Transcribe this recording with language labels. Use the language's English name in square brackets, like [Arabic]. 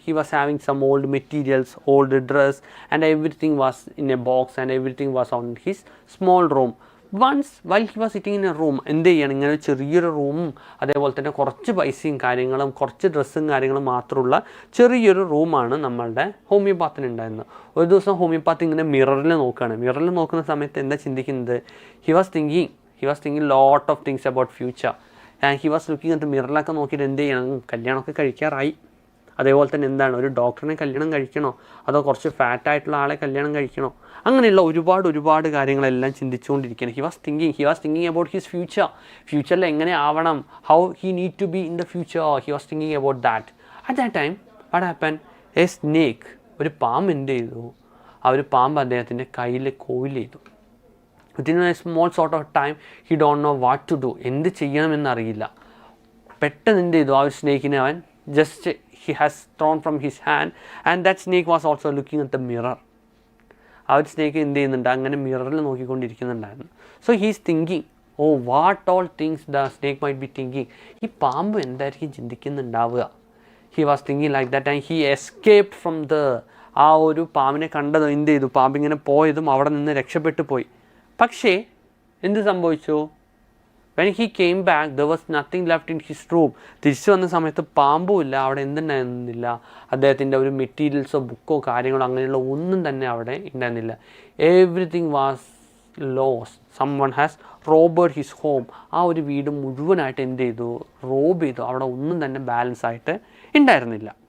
[English] He was having some old materials, old dress, and everything was in a box and everything was on his small room. Once while he was sitting in a room [Malayalam] എന്ത് ചെയ്യണം, ഇങ്ങനെ ചെറിയൊരു റൂമും അതേപോലെ തന്നെ കുറച്ച് പൈസയും കാര്യങ്ങളും കുറച്ച് ഡ്രസ്സും കാര്യങ്ങളും മാത്രമുള്ള ചെറിയൊരു റൂമാണ് നമ്മളുടെ ഹോമിയോപാത്തിന് ഉണ്ടായിരുന്നത്. ഒരു ദിവസം ഹോമിയോപാത്ത് ഇങ്ങനെ മിററിൽ നോക്കുകയാണ്. മിററിൽ നോക്കുന്ന സമയത്ത് എന്താ ചിന്തിക്കുന്നത്, [English] He was thinking lot of things about future. And he was looking at [Malayalam] മിററിലൊക്കെ നോക്കിയിട്ട് എന്ത് ചെയ്യണം, കല്യാണമൊക്കെ കഴിക്കാറായി. അതേപോലെ തന്നെ എന്താണ്, ഒരു ഡോക്ടറിനെ കല്യാണം കഴിക്കണോ അതോ കുറച്ച് ഫാറ്റായിട്ടുള്ള ആളെ കല്യാണം കഴിക്കണോ, അങ്ങനെയുള്ള ഒരുപാട് കാര്യങ്ങളെല്ലാം ചിന്തിച്ചുകൊണ്ടിരിക്കുകയാണ്. [English] he was thinking about his ഫ്യൂച്ചറിൽ [Malayalam] എങ്ങനെ ആവണം, [English] How he need to be in the future. He was thinking about that. At that time what happen, a snake, [Malayalam] ഒരു പാമ്പ് എന്ത് ചെയ്തു, ആ ഒരു പാമ്പ് അദ്ദേഹത്തിൻ്റെ കയ്യിൽ കോയിൽ ചെയ്തു. [English] within a small sort of time he don't know what to do, [Malayalam] എന്ത് ചെയ്യണമെന്നറിയില്ല. പെട്ടെന്ന് എന്ത് ചെയ്തു, ആ ഒരു സ്നേക്കിനെ അവൻ [English] Just he has thrown from his hand, and that snake was also looking at the mirror. [Malayalam] ആ ഒരു സ്നേക്ക് എന്ത് ചെയ്യുന്നുണ്ട്, അങ്ങനെ മിററിൽ നോക്കിക്കൊണ്ടിരിക്കുന്നുണ്ടായിരുന്നു. [English] so he's thinking, oh what all things the snake might be thinking, [Malayalam] ഈ പാമ്പ് എന്തായിരിക്കും ചിന്തിക്കുന്നുണ്ടാവുക. [English] he was thinking like that and he escaped from the, [Malayalam] ആ ഒരു പാമ്പിനെ കണ്ടതും എന്ത് ചെയ്തു, പാമ്പിങ്ങനെ പോയതും അവിടെ നിന്ന് രക്ഷപ്പെട്ടു പോയി. പക്ഷേ എന്ത് സംഭവിച്ചു, [English] when he came back there was nothing left in his room. [Malayalam] തിരിച്ചു വന്ന സമയത്ത് പാമ്പും ഇല്ല, അവിടെ എന്തുണ്ടായിരുന്നില്ല, അദ്ദേഹത്തിൻ്റെ ഒരു മെറ്റീരിയൽസോ ബുക്കോ കാര്യങ്ങളോ അങ്ങനെയുള്ള ഒന്നും തന്നെ അവിടെ ഉണ്ടായിരുന്നില്ല. [English] Everything was lost. someone has robbed his home. [Malayalam] ആ ഒരു വീട് മുഴുവനായിട്ട് എന്ത് ചെയ്തു, റോബ് ചെയ്തു. അവിടെ ഒന്നും തന്നെ ബാലൻസ് ആയിട്ട് ഉണ്ടായിരുന്നില്ല.